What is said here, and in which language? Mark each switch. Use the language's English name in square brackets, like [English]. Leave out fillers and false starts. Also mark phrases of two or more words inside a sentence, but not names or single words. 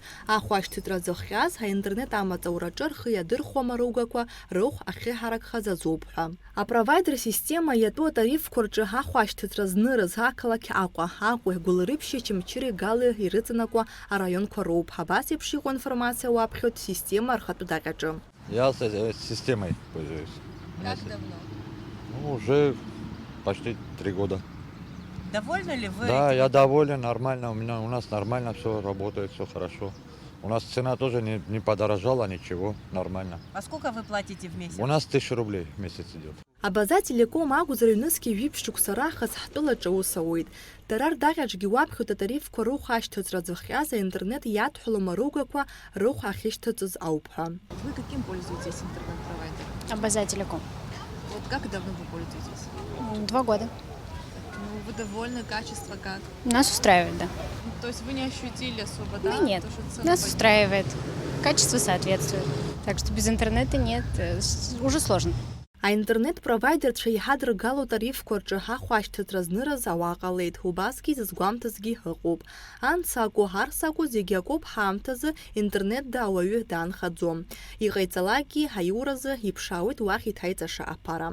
[Abkhazian] Ахәашьҭыҵра зыхиаз ҳаинтернет амаҵураҿы рхы иадырхуама ругақәа рыхә ахьыҳаракхаз азоуп ҳәа. Апровайдер система иатәу атарифқәа рҿы ҳахәашьҭыҵра знырыз ақалақь Аҟәа Гәылрыԥшьи Чымчыри Гали ирыҵанакуа араионқәа роуп. Абас еиԥш иҟоу информациа уаԥхьоит система рхатә даҟьаҿы. [Russian] Я системой пользуюсь. Как давно? Уже почти 3 года. Довольны ли вы? Да, я доволен, нормально. У нас нормально все работает, все хорошо. У нас цена тоже не подорожала, ничего, нормально. А сколько вы платите в месяц? У нас 1000 рублей в месяц идет. [Abkhazian] Абазателеком акәзар ҩнызқьи жәиԥшьықәса раахыс ҳтәылаҿы аус ауеит. Дара рдаҟьаҿгьы уаԥхьоит атарифқәа рыхә ашьҭыҵра зыхиаз аинтернет иадҳәалом аругақәа рыхә ахьышьҭыҵыз ауп ҳәа. [Russian] Вы каким пользуетесь интернет-провайдером? Абазателеком. Вот как давно вы пользуетесь? 2 года. Ну, вы довольны, качество как? Нас устраивает, да. То есть вы не ощутили особо, Ну, да? нет, То, что цены нас поднялись? устраивает. Качество соответствует. Так что без интернета нет, уже сложно. [Abkhazian] Аинтернет-провайдерцәа иҳадыргало тарифқәа рҿы ҳахәашьҭыҵра зныраз ауаа ҟалеит. Убасгьы зызгәамҭазгьы ыҟоуп. Ан сакәу, ҳар сакәу зегьы акоуп ҳаамҭазы интернетда ауаҩы даанхаӡом. Иҟаиҵалакгьы ҳаиуразы иԥшаауеит уахь иҭаиҵаша аԥара.